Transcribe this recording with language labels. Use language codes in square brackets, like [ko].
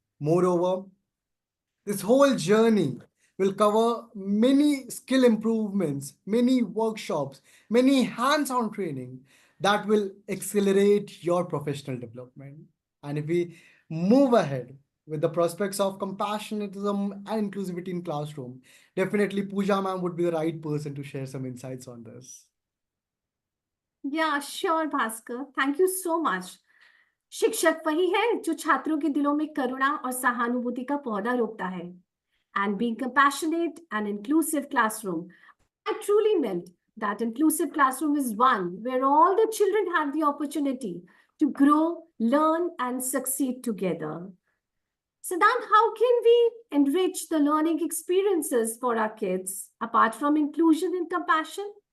[en] Moreover, this whole journey will cover many skill improvements, many workshops, many hands-on training that will accelerate your professional development. And if we move ahead with the prospects of compassionatism and inclusivity in classroom, definitely Pooja ma'am would be the right person to share some insights on this. Yeah, sure, Bhaskar. Thank you so much. [hi] शिक्षक वही है जो छात्रों के दिलों में करुणा और सहानुभूति का पौधा रोपता है. [en] And being compassionate and inclusive classroom, I truly meant that inclusive classroom is one where all the children have the opportunity to grow, learn, and succeed together. Siddhant, how can we enrich the learning experiences for our kids apart from inclusion and compassion?